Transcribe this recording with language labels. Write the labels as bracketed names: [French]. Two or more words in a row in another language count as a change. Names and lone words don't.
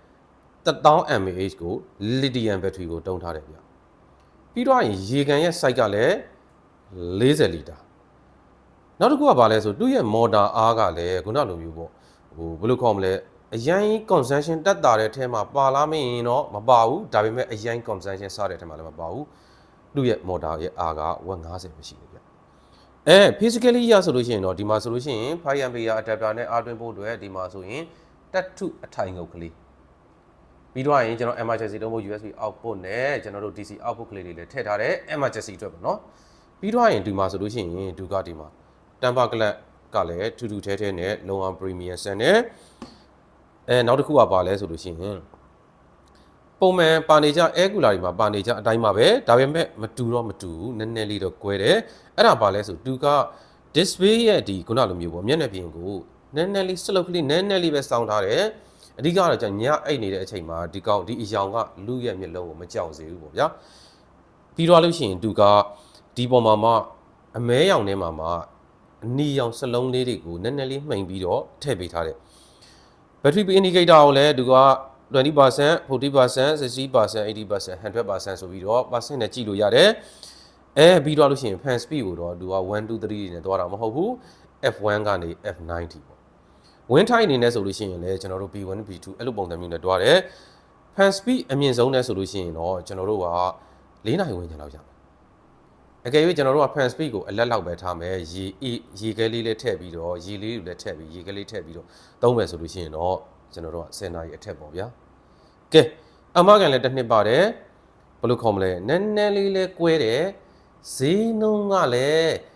[Burmese] 1000 mAh ကို [English] lithium battery [Burmese] ကိုတုံးထားတယ်ဗျပြီးတော့ရေကန်ရဲ့ size ကလည်း40လီတာနောက်တစ်ခုကဘာလဲဆိုသူ့ရဲ့ motor အားကလည်းခုနလိုမျိုးပေါ့ဘယ်လိုခေါ်မလဲအရင် consumption တက်တာတဲ့အထဲမှာပါလာမင်းတော့မပါဘူးဒါပေမဲ့အရင် consumption စတဲ့အထဲမှာလည်းမပါဘူးသူ့ရဲ့ motor ရဲ့အားက150ပဲရှိတယ်ဗျphysically ရဆိုလို့ရှိရင်တော့ဒီမှာဆိုလို့ရှိရင် [English] 5A adapter [Burmese] နဲ့အားသွင်းဖို့အတွက်ဒီ မှာဆိုရင်တက်ထုအထိုင်ငုတ်ကလေးပြီးတော့ရင်ကျွန်တော် emergency တုံးဖို့ [English] USB output [Burmese] နဲ့ကျွန်တော်တို့ [English] DC output [Burmese] ကလေးတွေလည်းထည့်ထားတယ် emergency အတွက်ပေါ့နော်ပြီးတော့ရင်ဒီမှာဆိုလို့ရှိရင်ဒီကဒီမှာ [English] temper glass [Burmese] ကလည်းထူထူထဲထဲနဲ့လုံအောင် premium ဆန်နဲ့နောက်တစ်ခုကပါလဲဆိုလို့ရှိရင်ပုံမှန်ပါနေကြ [English] air cooler [Burmese] တွေမှာပါနေကြအတိုင်းပါပဲဒါပေမဲ့မတူတော့မတူဘူးနည်းနည်းလေးတော့ကွဲတယ် အဲ့ဒါပါလဲဆိုသူက display ရဲ့ဒီခုနလိုမျိုးပေါ့မျက်နှာပြင်ကိုနည်းနည်းလေး slope လေးနည်းနည်းလေးပဲစောင်းထားတယ်အဓိကတော့じゃညအိတ်နေတဲ့အချိန်မှာဒီကောင်ဒီအယောင်ကလူရဲ့မျက်လုံးကိုမကြောက်စေဘူးပေါ့ဗျာပြီးတော့လို့ရှိရင်သူကဒီပေါ်မှာမှအမဲရောင်ထဲမှာမှအနီရော င်စလုံးလေးတွေကိုနည်းနည်းလေးမှိန်ပြီးတော့ထည့်ပေးထားတယ် [English] battery indicator [Burmese] ကိုလည်းသူက20% 40% 60% 80% 100% ဆိုပြီးတော့ percent နဲ့ကြည့်လို့ရတယ်ပြီးတော့လို့ရှိရင် [English] fan speed [Burmese] ကို တော့သူက1 2 3တွေနဲ့သွားတာမဟုတ်ဘူး F1 ကနေ F90 ပေါ့ [English] wind time [Burmese] အနေနဲ့ဆိုလို့ရှိရင်လည်းကျွန်တော်တို့ B1 B2 အဲ့လိုပုံ စံမျိုးနဲ့တွားတယ် [English] fan speed [Burmese] အမြင့်ဆုံးနဲ့ဆိုလို့ရှိရင်တော့ကျွန်တော်တို့က4နာရီဝန်းကျင်လောက်ရမယ်အကယ်၍ကျွန်တော်တို့က [English] fan speed [Burmese] ကိုအလက်လောက်ပဲထားမယ်ရေခဲလေးလည်းထည့်ပြီးတော့ရေလေးတွေလည်းထည့်ပြီးရေခဲလေးထည့်ပြီးတော့သုံးမယ်ဆိုလို့ရှိရင်တော့ကျွန်တော်တို့က10နာရီအထက်ပေါ့ဗျာကဲအမကန်လည်းတစ်နှစ်ပါတယ်ဘယ်လိုခေါ်မလဲနည်းနည်းလေးလဲကွဲတယ်ဈေးနှုန်းကလည်း